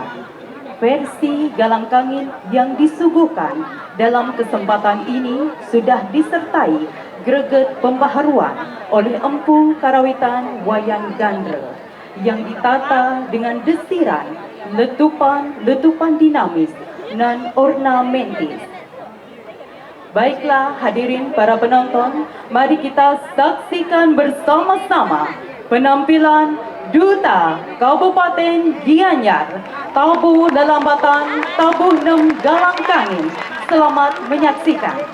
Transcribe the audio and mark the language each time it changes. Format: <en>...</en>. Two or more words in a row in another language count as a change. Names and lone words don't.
<id>Versi Galang Kangin yang disuguhkan dalam kesempatan ini sudah disertai greget pembaharuan oleh Empu Karawitan Wayang Gandra yang ditata dengan desiran, letupan dinamis dan ornamentis. Baiklah hadirin para penonton, mari kita saksikan bersama-sama penampilan Duta Kabupaten Gianyar, Tabuh Lelambatan Tabuh Nem Galang Kangin. Selamat menyaksikan.</id>